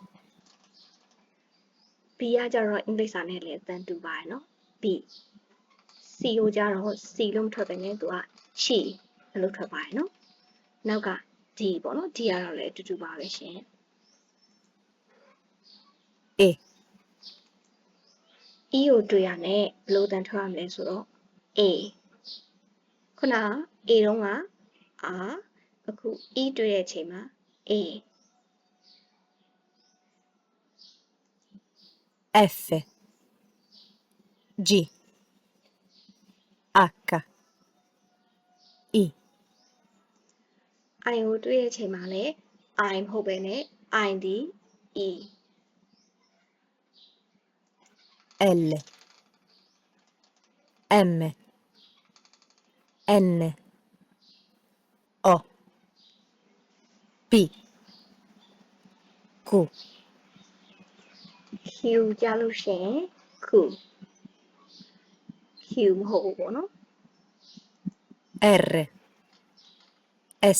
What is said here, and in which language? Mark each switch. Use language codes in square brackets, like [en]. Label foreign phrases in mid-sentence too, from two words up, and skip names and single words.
[my] B ကကြတော့အင်္ဂလိပ်စာနဲ့လည်းအတန်တူပါတယ်နော် B C ကိုကြတော့ C လို့မထွက်ဘဲနဲ့သူက she လို့ထွက်ပါတယ်နော်နောက်က D ပေါ့နော် D ကတော့လည်းအတူတူပါပဲရှင် [it] E. [my] E ကိုတွေ့ရနဲ့ဘယ်လိုတန်ထွက်ရမလဲဆိုတော့ A ခုန A တုံးက R အခု E တွေ့တဲ့အချိန်မှာ A. [it] F. G. H. I. [my] I ကိုတွေ့တဲ့အချိန်မှာလည်း I မဟုတ်ဘဲနဲ့ I ဒီ E. [it] L. M. N. O. P. Q. [my] Q ကြလို့ရှိရင် Q မဟုတ်ဘူးပေါ့နော် [it] R. S.